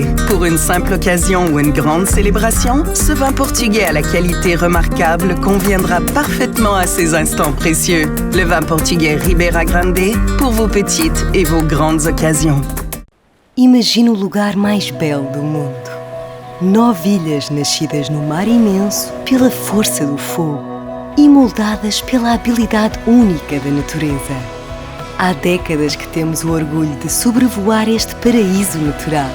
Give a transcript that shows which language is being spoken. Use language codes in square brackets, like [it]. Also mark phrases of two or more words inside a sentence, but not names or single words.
[fr] Pour une simple occasion ou une grande célébration, ce vin portugais à la qualité remarquable conviendra parfaitement à ces instants précieux. Le vin portugais Ribera Grande pour vos petites et vos grandes occasions. [pt] Imagina o lugar mais belo do mundo. 9 ilhas nascidas no mar imenso pela força do fogo e moldadas pela habilidade única da natureza. Há décadas que temos o orgulho de sobrevoar este paraíso natural.